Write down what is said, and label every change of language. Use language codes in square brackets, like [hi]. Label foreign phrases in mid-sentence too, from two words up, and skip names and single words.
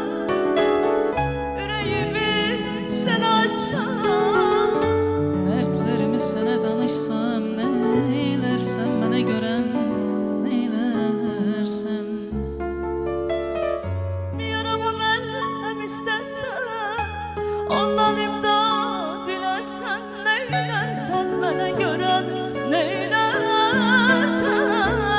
[tr] Yüreğimi sen açsan, [az] Dertlerimi sənə danışsam, neylərsən mənə görən, neylərsən. [tr] yaramı merhem istersen, ondan imdad dilersen, neylersen bana göre neylersen.